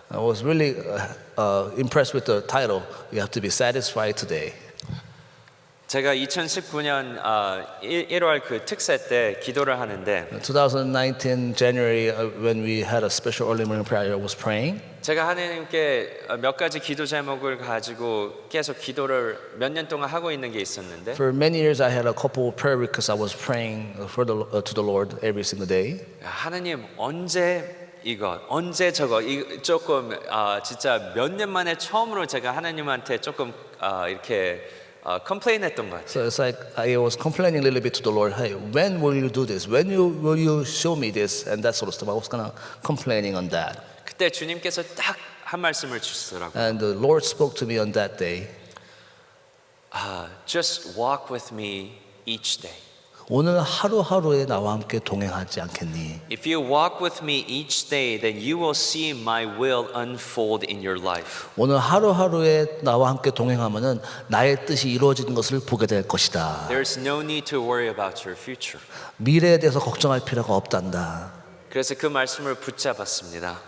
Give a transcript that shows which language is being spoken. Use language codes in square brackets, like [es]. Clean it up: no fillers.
[en] I was really impressed with the title. You have to be satisfied today. [ko] 제가 2019년 1월 그 특세 때 기도를 하는데 [en] 2019 January when we had a special early morning prayer, I was praying. [ko] 제가 하나님께 몇 가지 기도 제목을 가지고 계속 기도를 몇 년 동안 하고 있는 게 있었는데 [en] For many years, I had a couple of prayer requests I was praying to the Lord every single day. [ko] 하나님 언제 언제 저거 조금 진짜 몇 년 만에 처음으로 제가 하나님한테 조금 이렇게 컴플레인했던 것 같아요. [en] So it's like I was complaining a little bit to the Lord. Hey, when will you do this? Will you show me this? And that sort of stuff. I was kind of complaining on that. [ko] 그때 주님께서 딱 한 말씀을 주시더라고요. [en] And the Lord spoke to me on that day. Just walk with me each day. [ko] 오늘 하루하루에 나와 함께 동행하지 않겠니? [en] If you walk with me each day, then you will see my will unfold in your life. [ko] 오늘 하루하루에 나와 함께 동행하면은 나의 뜻이 이루어지는 것을 보게 될 것이다. [en] There's no need to worry about your future. [ko] 미래에 대해서 걱정할 필요가 없단다. 그래서 그 말씀을 붙잡았습니다.